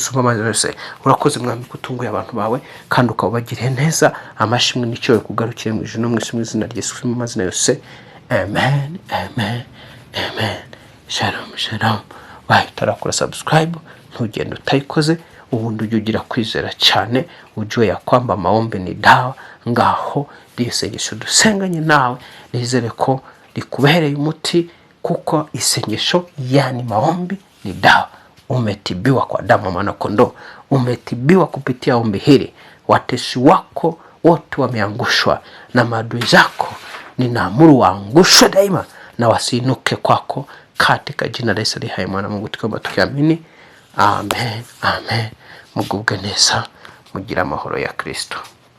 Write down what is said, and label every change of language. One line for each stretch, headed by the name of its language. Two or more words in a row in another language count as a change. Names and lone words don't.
Kinyarwanda: Yose urakoze mwami kutunguye abantu bawe kandi ukabagiriye neza. Amashimwe n'icyo kugarukire mu ijuru no mu isi mu izina rya Yesu Kristo. Amazina yose amen, amen, amen. Shalom, shalom. Wahitarakora subscribe ntugende utayikoze, ubundi ujye ugira kwizera cyane, ujye yakwamba
Swahili: maombi ni dawa.
Kinyarwanda: Ngaho isengesho dusenganye nawe nizere ko likubereye umuti, kuko isengesho
Swahili: yani maombi ni dawa. Umetibiwa kwa damu mwana kondoo, umetibiwa kupitia ombi hili. Watesi wako wote wameangushwa na maadui zako, ninaamuru waangushwe daima na wasiinuke kwako katika jina la Yesu hai mwana Mungu tukiomba tukiamini. Amen, amen.
Kinyarwanda: Mugubwe neza, mugira amahoro ya Kristo.